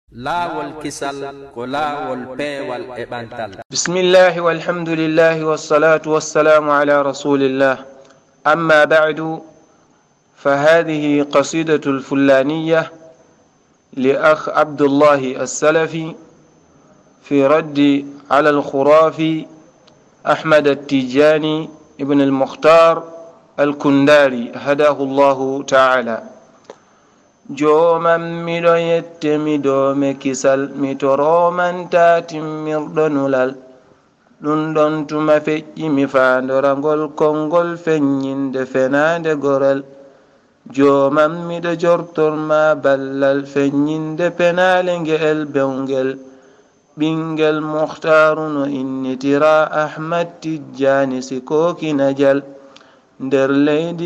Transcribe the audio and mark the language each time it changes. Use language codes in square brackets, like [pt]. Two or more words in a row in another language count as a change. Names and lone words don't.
[ff] laawol kisal ko laawol peewal e ɓantal. [ar] بسم الله والحمد لله والصلاة والسلام على رسول الله أما بعد فهذه قصيدة الفلانية لأخ عبد الله السلفي في رد على الخرافي أحمد التيجاني ابن المختار الكنداري هداه الله تعالى. [ff] joman miɗo yette miɗo me kisal mi toroman tati mirɗonulal ɗum ɗon tuma feƴƴi mi fandorangol konngol feññinde fenande gorel. joman miɗo jortorma ballal feññinde penale nge'el bewngel ɓingel muhtaru no innitira ahmad tijjani sikokina jal nder leydi